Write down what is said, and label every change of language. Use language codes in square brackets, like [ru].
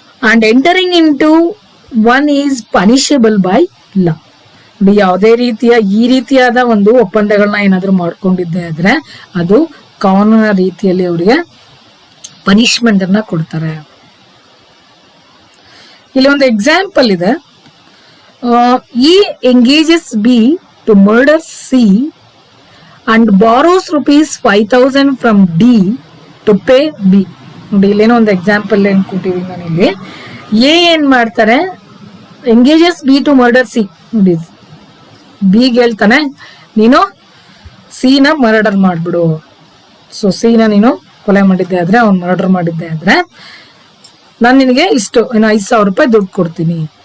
[en] And entering into one is punishable by law. [kn] ಯಾವುದೇ ರೀತಿಯ ಈ ರೀತಿಯಾದ ಒಂದು ಒಪ್ಪಂದಗಳನ್ನ ಏನಾದ್ರು ಮಾಡ್ಕೊಂಡಿದ್ದೆ ಆದ್ರೆ ಅದು ಕಾನೂನಿನ ರೀತಿಯಲ್ಲಿ ಅವರಿಗೆ ಪನಿಷ್ಮೆಂಟ್ ಅನ್ನ ಕೊಡ್ತಾರೆ. ಇಲ್ಲಿ ಒಂದು ಎಕ್ಸಾಂಪಲ್ ಇದೆ. [en] E engages B to murder C and borrows ₹5,000 from D to pay B. [kn] ನೋಡಿ, ಇಲ್ಲೇನೋ ಒಂದು ಎಕ್ಸಾಂಪಲ್ ಏನ್ ಕೊಟ್ಟಿದ್ದೀನಿ ನಾನು ಇಲ್ಲಿ. ಎ ಏನ್ ಮಾಡ್ತಾರೆ, [en] Engages B to murder C. [kn] ನೋಡಿ, ಬಿಗೆ ಹೇಳ್ತಾನೆ ನೀನು ಸಿ ನ ಮರ್ಡರ್ ಮಾಡ್ಬಿಡು. ಸೊ ಸಿ ನ ನೀನು ಕೊಲೆ ಮಾಡಿದ್ದೆ ಆದ್ರೆ, ಅವ್ನು ಮರ್ಡರ್ ಮಾಡಿದ್ದೆ ಆದ್ರೆ ನಾನು ನಿನಗೆ ಇಷ್ಟು ಏನೋ ₹5,000 ದುಡ್ಡು ಕೊಡ್ತೀನಿ.